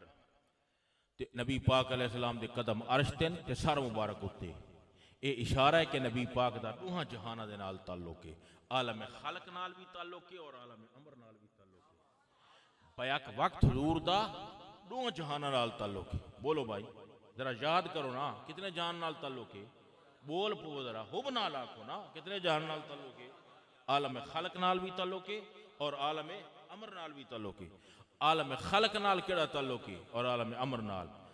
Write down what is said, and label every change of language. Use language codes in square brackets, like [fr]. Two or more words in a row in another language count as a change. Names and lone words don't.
[pa] تے نبی پاک علیہ السلام دے قدم عرش تین تے سر مبارک اتے. اے اشارہ ہے کہ نبی پاک دا دوہاں جہانہ دے نال تعلق ہے، عالم خلق نال بھی تعلق ہے اور عالم امر نال بھی تعلق ہے. بیک وقت حضور دا دوہاں جہانہ نال تعلق ہے. بولو بھائی ذرا یاد کرو نا کتنے جہان نال تعلق ہے؟ بول پو ذرا حب نال آکھو نا کتنے جہان نال تعلق ہے؟ عالم خلق نال بھی تعلق ہے اور عالم امر نال بھی تعلق ہے. عالم خلق نال کیڑا تعلق ہے اور عالم امر نال؟